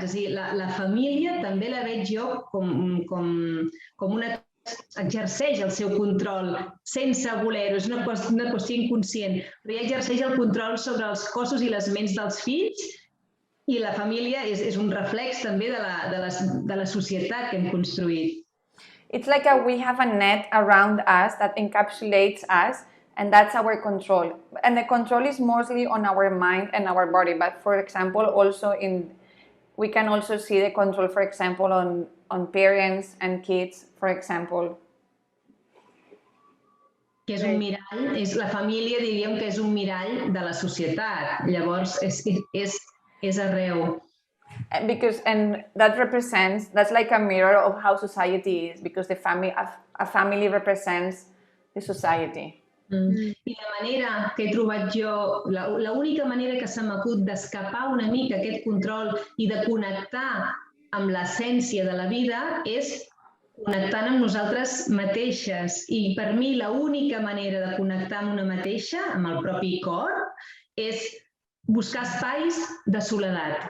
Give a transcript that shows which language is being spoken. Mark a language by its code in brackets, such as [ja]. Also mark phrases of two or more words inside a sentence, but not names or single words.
[ca] És a dir, la família també la veig jo com una exerceix el seu control sense voler-ho, és una qüestió inconscient, però ja exerceix el control sobre els cossos i les ments dels fills, i la família és un reflex també de la societat que hem construït. [en] It's like we have a net around us that encapsulates us, and that's our control. And the control is mostly on our mind and our body, but for example, also we can also see the control, for example, on parents and kids, for example. [ca] Que és un mirall, la família diríem que és un mirall de la societat, llavors és arreu. [en] And that's like a mirror of how society is, because a family represents the society. [ca] I la manera que he trobat jo, l'única manera que se m'acut d'escapar una mica aquest control i de connectar amb l'essència de la vida és connectant amb nosaltres mateixes. I per mi l'única manera de connectar amb una mateixa, amb el propi cor, és buscar espais de soledat.